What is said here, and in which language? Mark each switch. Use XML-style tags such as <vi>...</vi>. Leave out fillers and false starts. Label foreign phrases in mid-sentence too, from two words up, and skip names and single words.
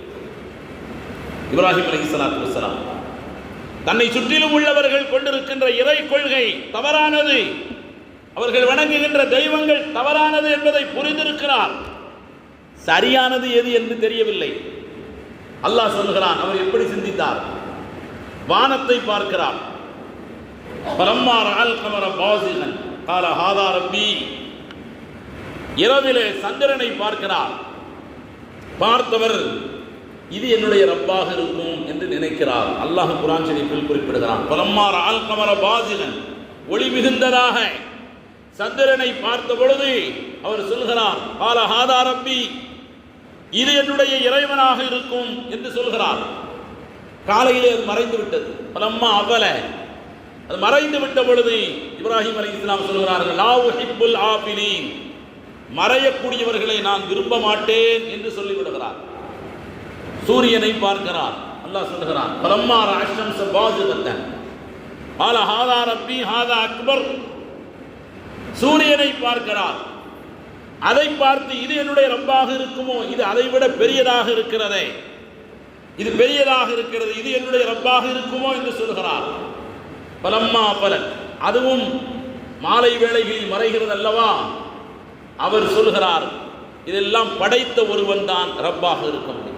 <ta>இப்ராஹிம்</ta> <ar>عليه الصلاة والسلام</ar> <ta>தன்னை சுற்றிலும் உள்ளவர்கள் கொண்டிருக்கின்ற இறை கொள்கை தவறானது, அவர்கள் வணங்குகின்ற தெய்வங்கள் தவறானது என்பதை புரிந்திருக்கிறார். சரியானது எது என்று தெரியவில்லை. அல்லாஹ் சொல்கிறான், அவர் எப்படி சிந்தித்தார்? வானத்தை பார்க்கிறார்.</ta> <ar>فلما رأى القمر بازغا قال هذا ربي.</ar> <ta>இரவிலே சந்திரனை பார்க்கிறார். பார்த்தவர் இது என்னுடைய ரப்பாக இருக்கும் என்று நினைக்கிறார். அல்லாஹ் குர்ஆன் ஷரீஃபில் குறிப்பிடுகிறான்,</ta> <ar>فلما رأى القمر بازغا,</ar> <ta>ஒளி மிகுந்ததாக சந்திரனை பார்த்த பொழுது அவர் சொல்கிறார்,</ta> <ar>قال هذا ربي,</ar> <ta>இது என்னுடைய இறைவனாக இருக்கும் என்று சொல்கிறார். காலையிலே அது மறைந்து விட்டது.</ta> <ar>فلما أفل,</ar> <ta>அது மறைந்து விட்ட பொழுது இப்ராஹிம் அலைஹிஸ்ஸலாம் சொல்கிறார்கள்,</ta> <ar>لا أحب الآفلين,</ar> <ta>மறையக்கூடியவர்களை நான் விரும்ப மாட்டேன் என்று சொல்லிவிடுகிறார். சூரியனை பார்க்கிறார். அல்லாஹ் சொல்கிறான்,</ta> <ar>فلما رأى الشمس بازغة قال هذا ربي هذا أكبر.</ar> <ta>சூரியனை பார்க்கிறார். அதை பார்த்து இது என்னுடைய ரப்பாக இருக்குமோ, இது அதைவிட பெரியதாக இருக்கிறதே, இது பெரியதாக இருக்கிறது, இது என்னுடைய ரப்பாக இருக்குமோ என்று சொல்கிறார்.</ta> <ar>فلما أفلت,</ar> <ta>அதுவும் மாலை வேளைகளில் மறைகிறது அல்லவா, அவர் சொல்கிறார், இதெல்லாம் படைத்த ஒருவன் தான் ரப்பாக இருக்க முடியும்.</ta>